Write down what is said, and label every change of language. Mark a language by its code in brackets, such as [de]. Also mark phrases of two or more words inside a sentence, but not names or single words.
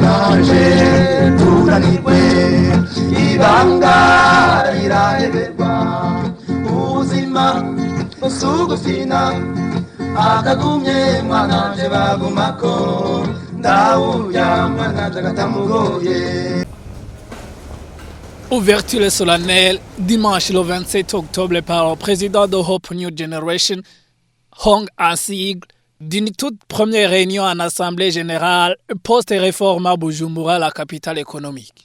[rn] twaje tunanirwe ibanga riraheberwa ubuzima busugufina akagumye mwananje bagumako ndawurya mwananje agatamugoye. [fr] Ouverture solennelle dimanche le 27 octobre par le président de Hope New Generation, Hong An-sigle, d'une toute première réunion en Assemblée générale post-réforme à Bujumbura, la capitale économique.